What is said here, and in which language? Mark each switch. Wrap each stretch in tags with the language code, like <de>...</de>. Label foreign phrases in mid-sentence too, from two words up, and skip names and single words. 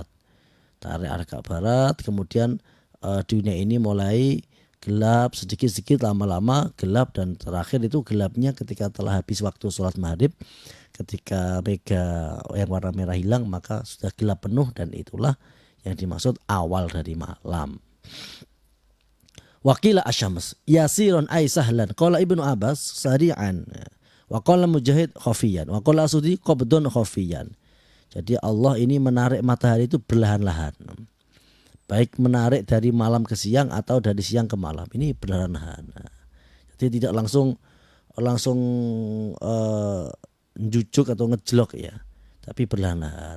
<id>Tarik arah ke barat, kemudian dunia ini mulai gelap sedikit-sedikit, lama-lama gelap dan terakhir itu gelapnya ketika telah habis waktu sholat maghrib. Ketika mega yang warna merah hilang maka sudah gelap penuh dan itulah yang dimaksud awal dari malam.</id> <ar>وقيل الشمس يسيرا أي سهلا قال ابن عباس سريعا وقال مجاهد خفيا وقال السدي قبضا خفيا.</ar> <id>Jadi Allah ini menarik matahari itu perlahan-lahan. Baik menarik dari malam ke siang atau dari siang ke malam. Ini perlahan-lahan. Jadi tidak langsung langsung njujuk atau ngejlok ya, tapi perlahan-lahan.</id>